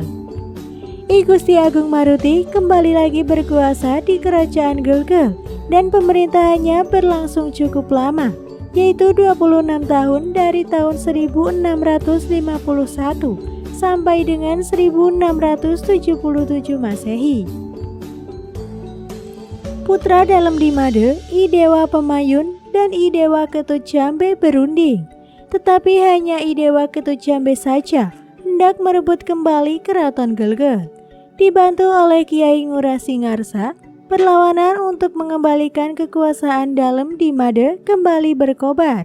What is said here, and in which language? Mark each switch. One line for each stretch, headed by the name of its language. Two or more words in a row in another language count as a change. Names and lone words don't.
Indonesian: I Gusti Agung Maruti kembali lagi berkuasa di kerajaan Gelgel dan pemerintahannya berlangsung cukup lama, yaitu 26 tahun dari tahun 1651 sampai dengan 1677 Masehi. Putra Dalem Dimade, I Dewa Pemayun dan I Dewa Ketut Jambe berunding. Tetapi hanya I Dewa Ketut Jambe saja hendak merebut kembali keraton Gelgel. Dibantu oleh Kiai Ngurah-Singarsa, perlawanan untuk mengembalikan kekuasaan Dalem Dimade kembali berkobar.